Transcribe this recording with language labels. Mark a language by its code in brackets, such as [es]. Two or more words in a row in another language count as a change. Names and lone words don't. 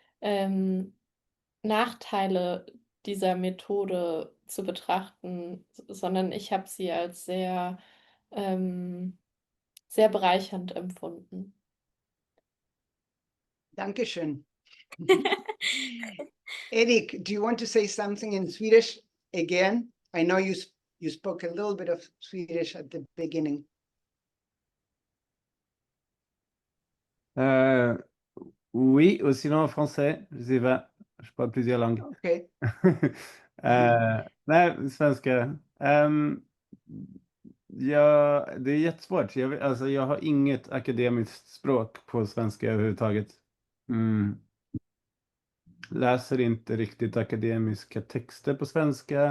[de] Nachteile dieser Methode zu betrachten, sondern ich habe sie als sehr bereichernd empfunden. Dankeschön. Erik, [en] do you want to say something in Swedish again? I know you spoke a little bit of Swedish at the beginning. [fr] Oui, ou sinon en français, je sais pas. Je parle plusieurs langues. [en] Okay. [sv] Nej, svenska. Ja, det är jättesvårt. Jag har inget akademiskt språk på svenska överhuvudtaget. Läser inte riktigt akademiska texter på svenska.